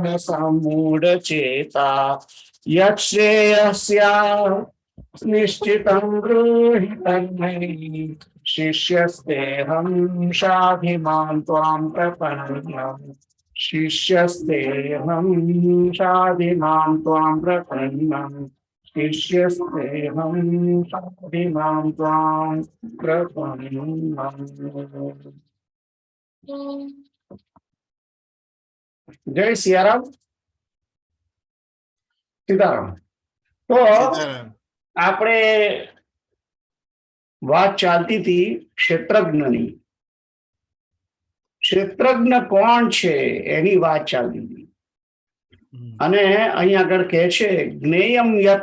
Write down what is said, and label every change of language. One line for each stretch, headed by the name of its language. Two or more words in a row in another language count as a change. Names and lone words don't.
Sanskrit: सम्मूढचेता यच्छ्रेयस्या निश्चितं ब्रूहि तन्मयि शिष्यस्तेऽहं शाधिमां त्वां प्रपन्नम् शिष्यस्तेऽहं शाधिमां त्वां प्रपन्नम् शिष्यस्तेऽहं शाधिमां त्वां प्रपन्नम्।
Hindi: जय सियाराम સીતારામ।
Gujarati: તો આપણે વાત ચાલતી હતી ક્ષેત્રજ્ઞની। ક્ષેત્રજ્ઞ કોણ છે એની વાત ચાલતી હતી અને અહીં આગળ કહે છે જ્ઞેયમ યત।